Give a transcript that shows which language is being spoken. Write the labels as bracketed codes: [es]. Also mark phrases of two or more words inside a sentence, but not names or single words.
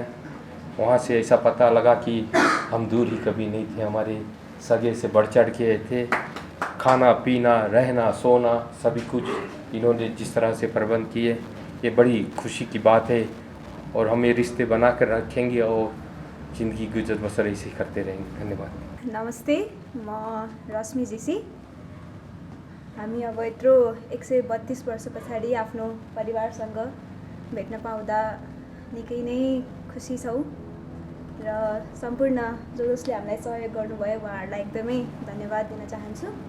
[hi] वहाँ से ऐसा पता लगा कि हम दूर ही कभी नहीं थे, हमारे सगे से बढ़ चढ़ के थे। खाना पीना, रहना, सोना, सभी कुछ इन्होंने जिस तरह से प्रबंध किए, ये बड़ी खुशी की बात है। और हमें रिश्ते बना कर रखेंगे और ज़िंदगी गुजर बसर ऐसे करते रहेंगे। धन्यवाद। [ne] नमस्ते, म रश्मि जीसी। हामी अब यत्रो 132 वर्ष पछाडि आफ्नो परिवारसँग भेट्न पाउँदा निकै नै खुसी छौँ र सम्पूर्ण जसले हामीलाई सहयोग गर्नुभयो उहाँहरूलाई एकदमै धन्यवाद दिन चाहन्छु।